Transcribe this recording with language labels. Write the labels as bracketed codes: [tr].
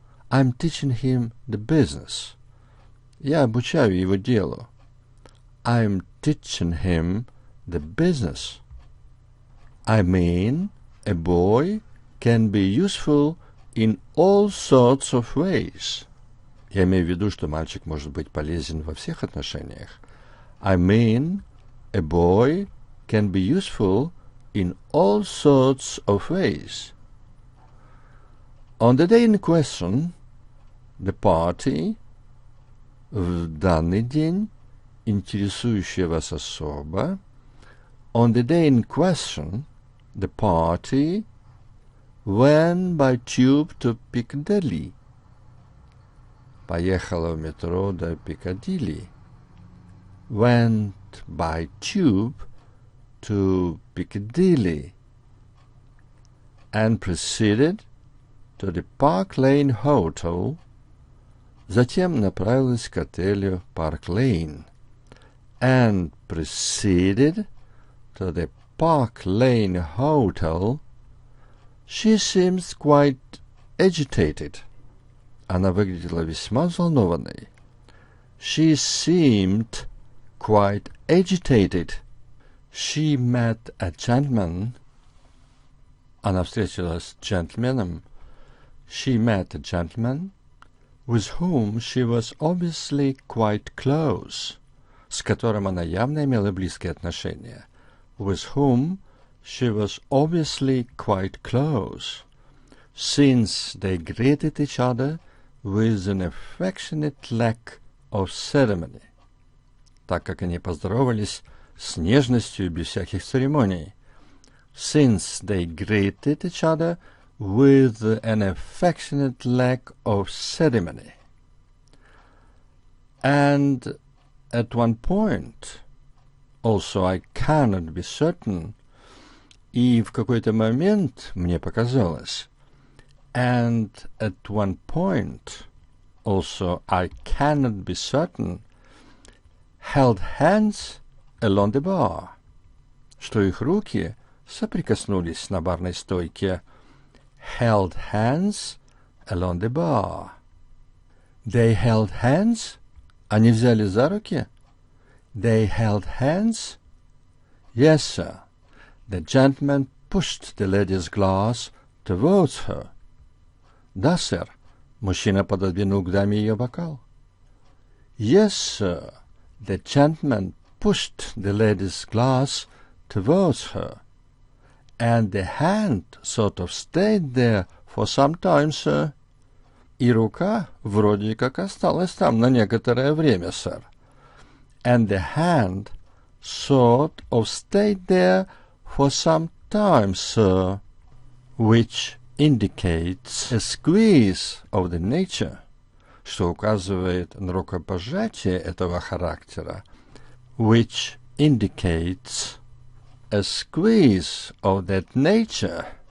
[en] I'm teaching him the business. [ru] Я обучаю его делу. [en] I'm teaching him the business. I mean, a boy can be useful in all sorts of ways. [ru] Я имею в виду, что мальчик может быть полезен во всех отношениях. [en] I mean, a boy can be useful in all sorts of ways. On the day in question, the party, [ru] в данный день, интересующая вас особо, [en] on the day in question, the party went by tube to Piccadilly. [ru] Поехала в метро до Пикадилли. [en] Went by tube to Piccadilly and proceeded to the Park Lane Hotel. [ru] Затем направилась к отелю [en] Park Lane and proceeded to the Park Lane Hotel. She seems quite agitated. [ru] Она выглядела весьма взволнованной. [en] She seemed quite agitated. She met a gentleman. [ru] Она встретилась с джентльменом. [en] She met a gentleman with whom she was obviously quite close. [ru] С которым она явно имела близкие отношения. [en] With whom she was obviously quite close, since they greeted each other with an affectionate lack of ceremony. [ru] Так как они поздоровались с нежностью и без всяких церемоний. [en] Since they greeted each other with an affectionate lack of ceremony. And at one point, also I cannot be certain, [ru] и в какой-то момент мне показалось, [en] and at one point, also I cannot be certain, held hands along the bar, [ru] что их руки соприкоснулись на барной стойке. [en] Held hands along the bar. They held hands. [ru] Они взяли за руки. [en] They held hands. Yes, sir. The gentleman pushed the lady's glass towards her. [ru] Да, сэр. Мужчина пододвинул к даме ее бокал. [en] Yes, sir. The gentleman pushed the lady's glass towards her. And the hand sort of stayed there for some time, sir. [ru] И рука вроде как осталась там на некоторое время, сэр. [en] And the hand sort of stayed there for some time, sir, which indicates a squeeze of the nature, [ru] что указывает на рукопожатие этого характера, [en] which indicates a squeeze of that nature.